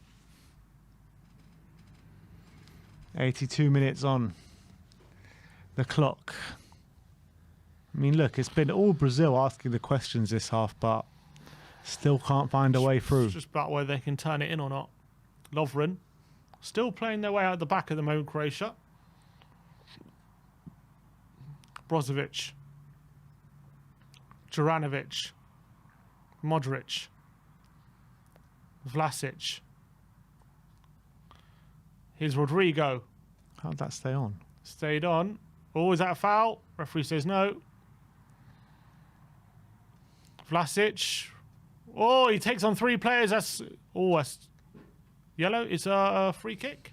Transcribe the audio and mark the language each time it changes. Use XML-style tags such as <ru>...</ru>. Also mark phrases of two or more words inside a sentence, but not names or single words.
<en>82 minutes on the clock. I mean, look, it's been all Brazil asking the questions this half, but still can't find a way through. It's just about whether they can turn it in or not. Lovren still playing their way out the back at the moment, Croatia. Brozovic. Juranovic. Modric. Vlasic. Here's Rodrigo. How'd that stay on? Stayed on. Oh, is that a foul? Referee says no. Vlasic. Oh, he takes on three players. That's yellow. It's a free kick.</en>